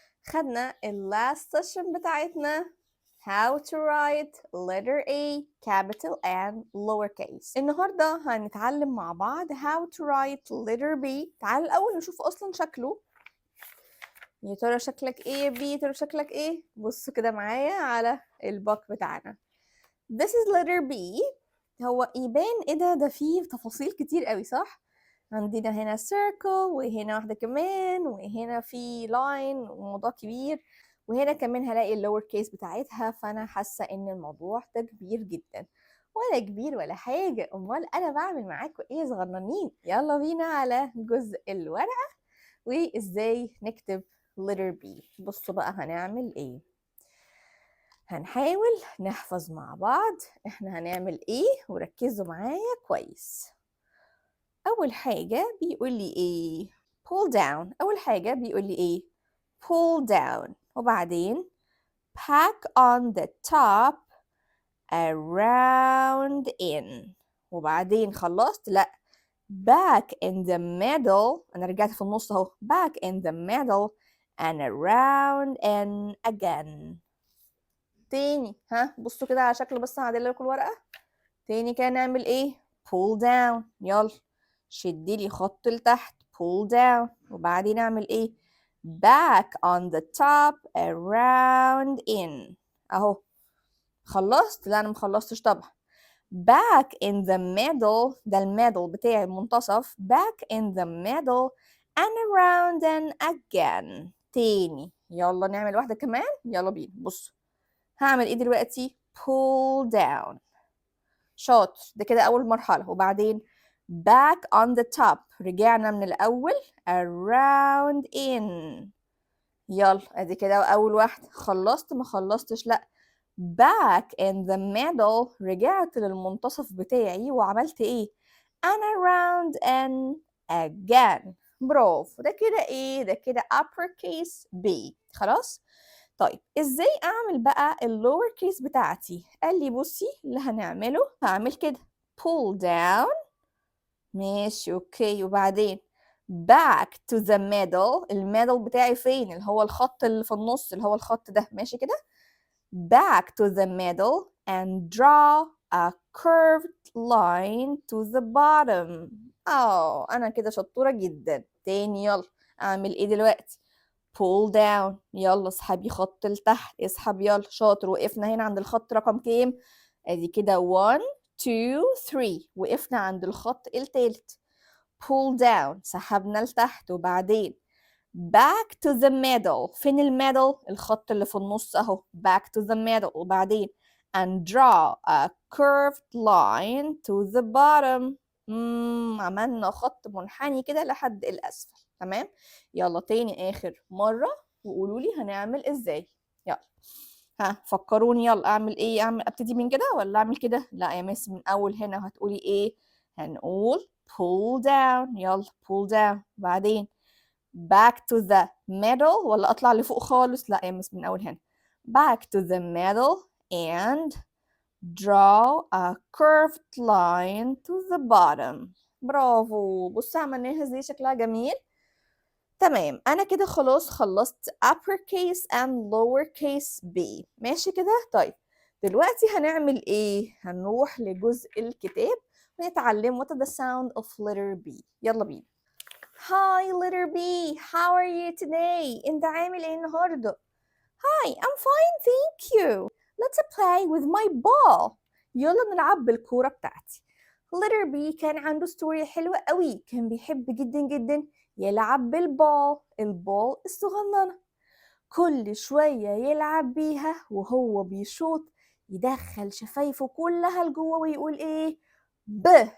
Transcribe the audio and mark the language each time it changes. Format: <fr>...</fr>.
<ar>خدنا</ar> <en>last session</en> <ar>بتاعتنا</ar> <en>how to write letter A capital and lowercase.</en> <ar>النهاردة هنتعلم مع بعض</ar> <en>how to write letter B.</en> <ar>تعال الأول نشوف أصلا شكله. يا ترى شكلك ايه يا بي؟ يا ترى شكلك ايه؟</ar> <en>بصوا كده معايا على الباك بتاعنا. This is letter B.</en> <ar>هو يبان ايه ده فيه تفاصيل كتير قوي، صح؟ عندنا هنا circle، وهنا واحدة كمان، وهنا في line وموضوع كبير، وهنا كمان هلاقي اللور كيس بتاعتها. فانا حاسة ان الموضوع ده كبير جدا. ولا كبير ولا حاجة، امال انا بعمل معاكم ايه يا صغننين؟ يلا بينا على جزء الورقة وازاي نكتب</ar> <en>letter B.</en> <ar>بصوا بقى هنعمل ايه. هنحاول نحفظ مع بعض احنا هنعمل ايه، وركزوا معايا كويس. اول حاجة بيقول لي ايه؟</ar> <en>pull down.</en> <ar>اول حاجة بيقول لي ايه؟</ar> <en>pull down.</en> <ar>وبعدين</ar> <en>pack on the top around in.</en> <ar>وبعدين خلصت؟ لا،</ar> <en>back in the middle.</en> <ar>انا رجعت في النص اهو.</ar> <en>back in the middle and around in again.</en> <ar>تاني، ها بصوا كده على شكل، بس هعدل لكم الورقة تاني. كده نعمل ايه؟</ar> <en>pull down.</en> <ar>يلا شدي لي خط لتحت</ar> <en>pull down.</en> <ar>وبعدين اعمل ايه؟</ar> <en>back on the top around in.</en> <ar>اهو خلصت؟ لا انا مخلصتش طبعا.</ar> <en>back in the middle،</en> <ar>ده الميدل بتاعي المنتصف.</ar> <en>back in the middle and around and again.</en> <ar>تاني يلا نعمل واحدة كمان. يلا بينا. بصوا هعمل ايه دلوقتي؟</ar> <en>pull down.</en> <ar>شاطر، ده كده أول مرحلة. وبعدين</ar> <en>back on the top،</en> <ar>رجعنا من الأول</ar> <en>around in.</en> <ar>يلا ادي كده أول واحدة. خلصت؟ ما خلصتش؟ لأ،</ar> <en>back in the middle،</en> <ar>رجعت للمنتصف بتاعي وعملت ايه؟</ar> <en>and around and again.</en> <ar>برافو، ده كده ايه؟ ده كده uppercase B. خلاص؟ طيب ازاي اعمل بقى اللور كيس بتاعتي؟ قال لي بصي اللي هنعمله، هعمل كده</ar> <en>pull down.</en> <ar>ماشي اوكي. وبعدين</ar> <en>back to the middle.</en> <ar>الميدل بتاعي فين؟ اللي هو الخط اللي في النص، اللي هو الخط ده. ماشي كده.</ar> <en>back to the middle and draw a curved line to the bottom.</en> <ar>انا كده شطورة جدا. تاني يلا اعمل ايه دلوقتي؟</ar> <en>pull down.</en> <ar>يلا اسحبي خط لتحت. اسحب يلا. شاطر. وقفنا هنا عند الخط رقم كام؟ ادي كده 1 2 3. وقفنا عند الخط التالت.</ar> <en>pull down،</en> <ar>سحبنا لتحت.</ar> <en>وبعدين back to the middle.</en> <ar>فين الميدل؟ الخط اللي في النص اهو.</ar> <en>back to the middle.</en> <ar>وبعدين</ar> <en>and draw a curved line to the bottom.</en> <ar>عملنا خط منحني كده لحد الأسفل. تمام. يلا تاني آخر مرة وقولوا لي هنعمل ازاي. يلا ها فكروني. يلا اعمل ايه؟ ابتدي من كده ولا اعمل كده؟ لا يا مس، من اول هنا. وهتقولي ايه؟ هنقول</ar> <en>pull down.</en> <ar>يلا</ar> <en>pull down.</en> <ar>بعدين</ar> <en>back to the middle،</en> <ar>ولا اطلع لفوق خالص؟ لا يا مس، من اول هنا.</ar> <en>back to the middle and draw a curved line to the bottom.</en> <ar>برافو. بصوا عملناها ازاي، شكلها جميل. تمام، انا كده خلاص خلصت</ar> <en>uppercase and lowercase b.</en> <ar>ماشي كده. طيب دلوقتي هنعمل ايه؟ هنروح لجزء الكتاب ونتعلم</ar> <en>what is the sound of letter b.</en> <ar>يلا بينا.</ar> <en>Hi letter B, how are you today?</en> <ar>انت عامل ايه النهارده؟</ar> <en>Hi, I'm fine, thank you. Let's play with my ball.</en> <ar>يلا نلعب بالكورة بتاعتي.</ar> <en>letter B</en> <ar>كان عنده ستوري حلوة قوي. كان بيحب جدا جدا يلعب بالبال، البال الصغننة. كل شوية يلعب بيها وهو بيشوط، يدخل شفايفه كلها لجوه ويقول ايه؟ ب.</ar>